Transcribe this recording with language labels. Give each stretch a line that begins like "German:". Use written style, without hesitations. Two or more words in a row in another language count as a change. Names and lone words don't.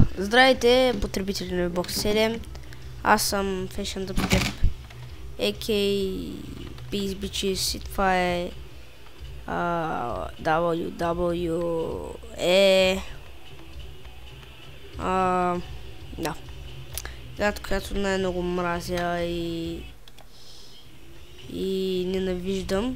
Bulgarian: Здравейте, потребители на Xbox 7. Аз съм Fashion Dev, a.k.a.
English: Peace Bitches,
Bulgarian: и това е WWE. Да. Играта, която най-много мразя и ненавиждам.